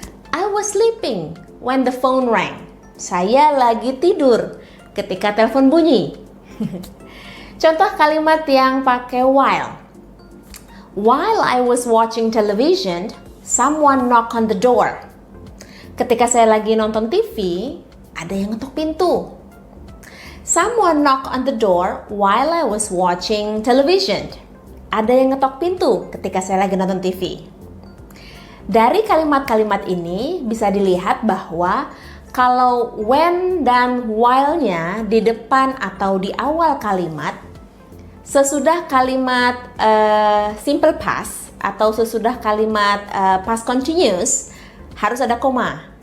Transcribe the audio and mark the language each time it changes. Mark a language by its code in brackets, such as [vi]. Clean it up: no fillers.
[en] I was sleeping when the phone rang. [id] Saya lagi tidur ketika telepon bunyi. Contoh kalimat yang pakai [en] while. While I was watching television, someone knocked on the door. [id] Ketika saya lagi nonton TV, ada yang ngetok pintu. [en] Someone knocked on the door while I was watching television. [id] Ada yang ngetok pintu ketika saya lagi nonton TV. Dari kalimat-kalimat ini bisa dilihat bahwa kalau when dan while-nya di depan atau di awal kalimat, sesudah kalimat simple past atau sesudah kalimat past continuous harus ada koma.